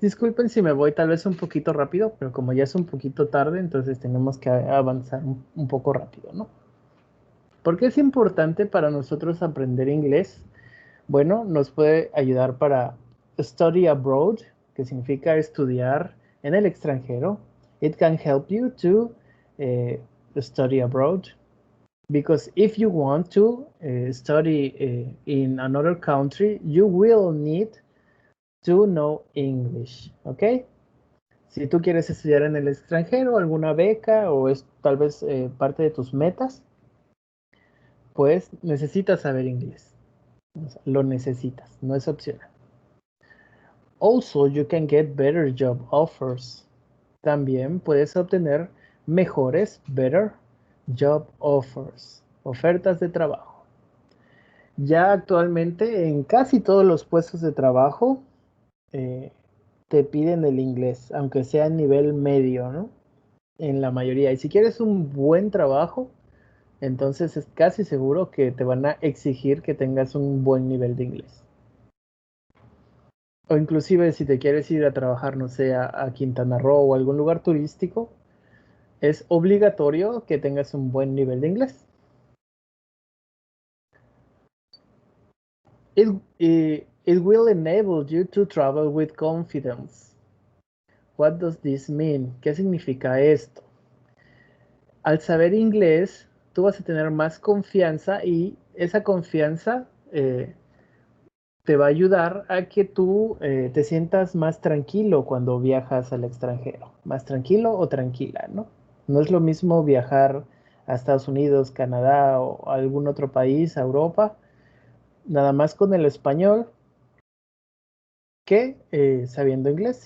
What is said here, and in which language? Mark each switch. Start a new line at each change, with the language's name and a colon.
Spanish: Disculpen si me voy tal vez un poquito rápido, pero como ya es un poquito tarde, entonces tenemos que avanzar un poco rápido, ¿no? ¿Por qué es importante para nosotros aprender inglés? Bueno, nos puede ayudar para
English: study abroad,
Spanish: que significa estudiar en el extranjero.
English: It can help you to study abroad. Because if you want to study in another country, you will need to know English, ¿ok?
Spanish: Si tú quieres estudiar en el extranjero, alguna beca o es tal vez parte de tus metas, pues necesitas saber inglés. O sea, lo necesitas, no es opcional.
English: Also, you can get better job offers.
Spanish: También puedes obtener mejores,
English: better job offers,
Spanish: ofertas de trabajo. Ya actualmente en casi todos los puestos de trabajo te piden el inglés, aunque sea a nivel medio, ¿no? En la mayoría. Y si quieres un buen trabajo, entonces es casi seguro que te van a exigir que tengas un buen nivel de inglés. O inclusive si te quieres ir a trabajar, no sé, a Quintana Roo o algún lugar turístico, es obligatorio que tengas un buen nivel de inglés.
English: It will enable you to travel with confidence. What does this mean?
Spanish: ¿Qué significa esto? Al saber inglés, tú vas a tener más confianza y esa confianza te va a ayudar a que tú te sientas más tranquilo cuando viajas al extranjero. Más tranquilo o tranquila, ¿no? No es lo mismo viajar a Estados Unidos, Canadá o a algún otro país, a Europa, nada más con el español que sabiendo inglés.